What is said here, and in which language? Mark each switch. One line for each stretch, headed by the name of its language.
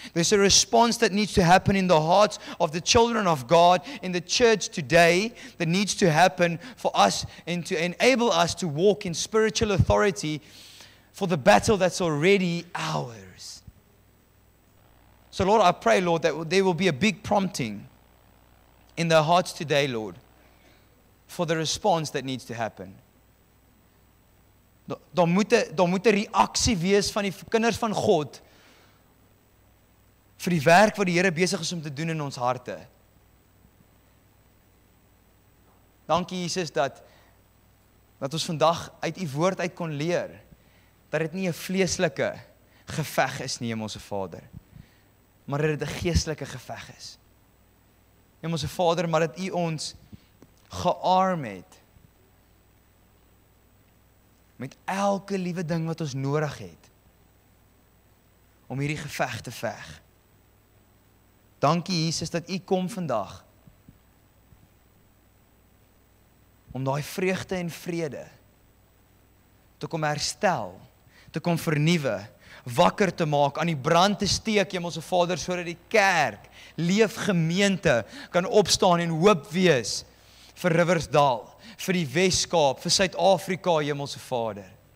English: There's a response that needs to happen in the hearts of the children of God, in the church today, that needs to happen for us and to enable us to walk in spiritual authority for the battle that's already ours. So Lord, I pray, Lord, that there will be a big prompting in their hearts today, Lord, for the response that needs to happen.
Afrikaans: Daar moet 'n reaksie wees van die kinders van God vir die werk wat die Here besig is om te doen in ons harte. Dankie Jesus dat ons vandag uit U woord uit kon leer dat dit nie 'n vleeslike geveg is nie, Hemelse Vader, maar dat dit 'n geestelike geveg is. Hemelse Vader, maar dat U ons gearm het met elke liewe ding wat ons nodig het om hierdie geveg te veg. Dankie Jesus dat U kom vandag om daai vreugde en vrede te kom herstel, te kom vernuwe, wakker te maak, aan die brand te steek, Hemelse Vader, sodat die kerk, leefgemeente kan opstaan en hoop wees vir Riversdal, vir die Weskaap, vir Suid-Afrika, Hemelse Vader.